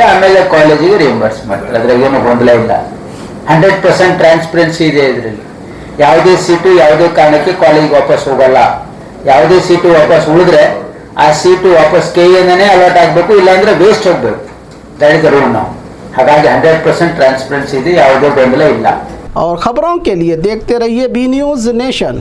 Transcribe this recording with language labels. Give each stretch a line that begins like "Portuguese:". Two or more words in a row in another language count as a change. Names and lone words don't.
Kannada: ಆಮೇಲೆ ಕಾಲೇಜಿಗೆ ರಿಯಂಬರ್ಸ್ ಮಾಡ್ತಾರೆ. ಅದ್ರಾಗ ಏನು ಗೊಂದಲ ಇಲ್ಲ. 100% ಟ್ರಾನ್ಸ್ಪರೆನ್ಸಿ ಇದೆ ಇದರಲ್ಲಿ. ಯಾವುದೇ ಸೀಟು ಯಾವುದೇ ಕಾರಣಕ್ಕೆ ಕಾಲೇಜಿಗೆ ವಾಪಸ್ ಹೋಗಲ್ಲ. ಯಾವುದೇ ಸೀಟು ವಾಪಸ್ ಉಳಿದ್ರೆ ಆ ಸೀಟು ವಾಪಸ್ KE ಇಂದನೇ ಅಲಾಟ್ ಆಗಬೇಕು, ಇಲ್ಲಾಂದ್ರೆ ವೇಸ್ಟ್ ಹೋಗ್ಬೇಕು.
English: that is the rule ನಾವು.
Kannada: ಹಾಗಾಗಿ 100% ಟ್ರಾನ್ಸ್ಪರೆನ್ಸಿ ಇದೆ, ಯಾವುದೇ ಗೊಂದಲ ಇಲ್ಲ.
Hindi: और खबरों के लिए देखते रहिए बी न्यूज़ नेशन।